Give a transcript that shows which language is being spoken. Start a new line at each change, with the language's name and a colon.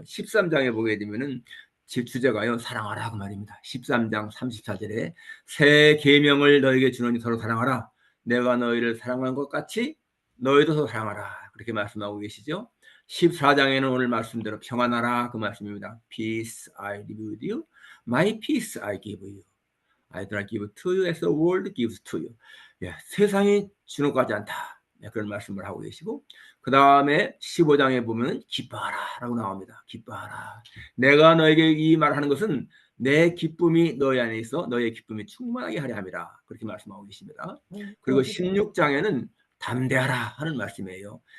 Korean: 13장에 보게 되면은 주제가요, 사랑하라 그 말입니다. 13장 34절에 새 계명을 너에게 주노니 서로 사랑하라. 내가 너희를 사랑한 것 같이 너희도 서로 사랑하라. 그렇게 말씀하고 계시죠. 14장에는 오늘 말씀대로 평안하라 그 말씀입니다.
English: Peace I leave with you. My peace I give you. I do not give to you as the world gives to you.
Korean: 예, 세상이 주는 것 같지 않다. 예, 그런 말씀을 하고 계시고, 그 다음에 15장에 보면 기뻐하라 라고 나옵니다. 기뻐하라. 내가 너에게 이 말하는 것은 내 기쁨이 너희 안에 있어 너의 기쁨이 충만하게 하려 함이라. 그렇게 말씀하고 계십니다. 그리고 16장에는 담대하라 하는 말씀이에요.